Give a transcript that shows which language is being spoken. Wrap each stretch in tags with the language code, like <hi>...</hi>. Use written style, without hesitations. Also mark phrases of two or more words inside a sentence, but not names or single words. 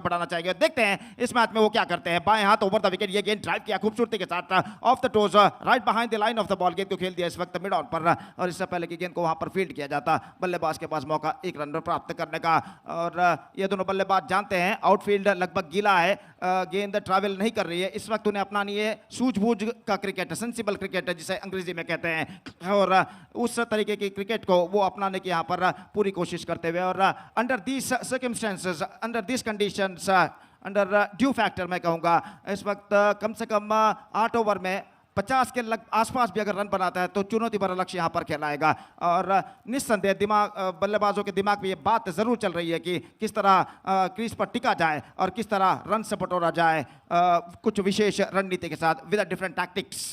<hi>देखते हैं इस मैच में वो क्या करते हैं। बाएं हाथ</hi> <en>over the wicket,</en> <hi>ये गेंद ड्राइव किया खूबसूरती के साथ</hi> <en>off the toes right behind the line of the ball,</en> <hi>गेंद को खेल दिया इस वक्त</hi> <en>mid on</en> <hi>पर, और इससे पहले कि गेंद को वहां पर फील्ड किया जाता, बल्लेबाज के पास मौका एक रन प्राप्त करने का। और ये दोनों बल्लेबाज जानते हैं आउटफील्ड लगभग गीला है, गेंद ट्रैवल नहीं कर रही है इस वक्त, उन्हें अपनानी है सूझबूझ का क्रिकेट,</hi> <en>sensible cricket</en> <hi>जिसे अंग्रेजी में कहते हैं, और उस तरीके की क्रिकेट को वो अपनाने की यहाँ पर पूरी कोशिश करते हुए। और</hi> <en>under these circumstances, under these conditions, under dew factor</en> <hi>मैं कहूँगा, इस वक्त कम से कम 8 ओवर में 50 के आसपास भी अगर रन बनाता है तो चुनौती भरा लक्ष्य यहाँ पर खेलाएगा। और निस्संदेह बल्लेबाजों के दिमाग में ये बात जरूर चल रही है कि किस तरह क्रीज पर टिका जाए और किस तरह रन से बटोरा जाए कुछ विशेष रणनीति के साथ,</hi> <en>with different tactics.</en>